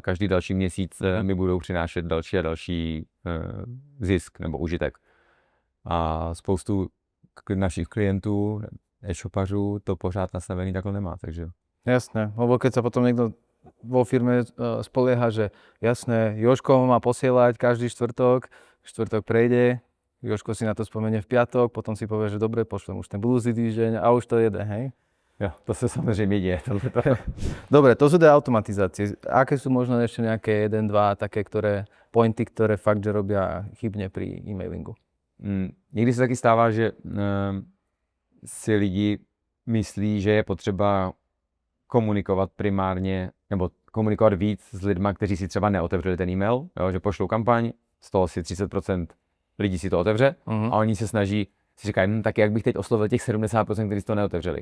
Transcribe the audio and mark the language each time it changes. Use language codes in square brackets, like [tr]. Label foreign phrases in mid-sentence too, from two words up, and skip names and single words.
[cs] Každý další měsíc mi budou přinášet další a další zisk nebo užitek. A spoustu našich klientů, e-shopařů to pořád nastavený takhle nemá, takže. [sk] Jasné, lebo keď sa potom niekto vo firme spolieha, že jasné, Jožko má posielať každý štvrtok prejde, Jožko si na to spomenie v piatok, potom si povie, že dobre, pošlem už ten budúci týždeň a už to jede, hej? [cs] Jo, to se samozřejmě děje. [sk] Dobre, to sú tie automatizácie. Aké sú možno ešte nejaké 1, 2 také pointy, ktoré fakt, že robia chybne pri e-mailingu? [cs] Někdy se taky stává, že si lidi myslí, že je potřeba komunikovat primárně, nebo komunikovat víc s lidma, kteří si třeba neotevřeli ten e-mail, jo, že pošlou kampaň, z toho si 30% lidí si to otevře a oni se snaží, si říkají, tak jak bych teď oslovil těch 70%, kteří si to neotevřeli.